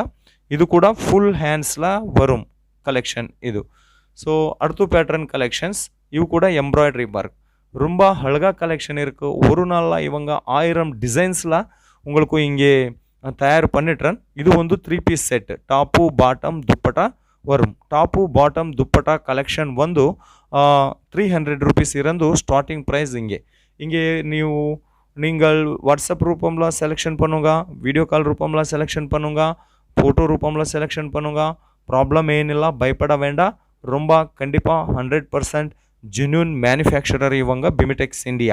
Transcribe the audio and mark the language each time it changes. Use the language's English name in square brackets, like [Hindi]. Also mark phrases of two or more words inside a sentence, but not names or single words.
[Tamil] இது கூட [English] full hands [Tamil] வரும் கலெக்ஷன் இது. ஸோ அடுத்து [English] pattern collections, [Tamil] இவு கூட [English] embroidery work, [Tamil] ரொம்ப அழகாக கலெக்ஷன் இருக்குது. ஒரு நாளில் இவங்க 1000 டிசைன்ஸில் உங்களுக்கு இங்கே தயார் பண்ணிட்டுறேன். இது வந்து 3 [English] piece set, top bottom [Tamil] துப்பட்டா வரும். [English] top bottom [Kannada] ದುಪ್ಪಟ ಕಲೆಕ್ಷನ್ ಒಂದು 300 ರೂಪೀಸ್ ಇರಂದು [English] starting price. [Tamil] இங்கே நீங்கள் வாட்ஸ்அப் ரூபம்ல செலெக்ஷன் பண்ணுங்க, [English] video call [Tamil] ரூபம்ல செலெக்ஷன் பண்ணுங்க, ஃபோட்டோ ரூபம்ல செலெக்ஷன் பண்ணுங்க. ப்ராப்ளம் ಏನಿಲ್ಲ, பயப்பட வேண்டாம். ரொம்ப கண்டிப்பாக 100% [English] genuine manufacturer [Tamil] இவங்க பிமிடெக்ஸ் இந்தியா.